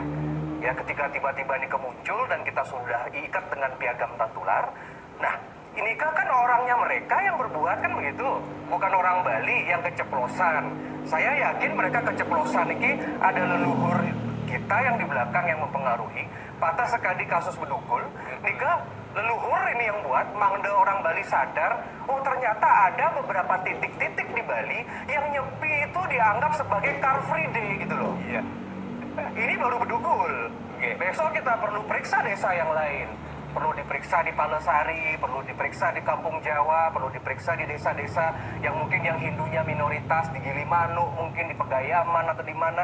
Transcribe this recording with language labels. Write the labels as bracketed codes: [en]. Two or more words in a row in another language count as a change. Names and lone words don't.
[id] Ya, ketika tiba-tiba ini kemuncul dan kita sudah ikat dengan piagam Tatular. Nah, ini kan orangnya mereka yang berbuat kan begitu, bukan orang Bali yang keceplosan. Saya yakin mereka keceplosan ini ada leluhur kita yang di belakang yang mempengaruhi. Patah sekali kasus Bedugul, nika leluhur ini yang buat mangde orang Bali sadar, oh ternyata ada beberapa titik-titik di Bali yang nyepi itu dianggap sebagai [en] Car Free Day [id] gitu loh. Iya. Ini baru Bedugul. Besok kita perlu periksa desa yang lain. Perlu diperiksa di Palesari, perlu diperiksa di Kampung Jawa, perlu diperiksa di desa-desa yang mungkin yang Hindunya minoritas, di Gilimanuk, mungkin di Pegayaman atau di mana.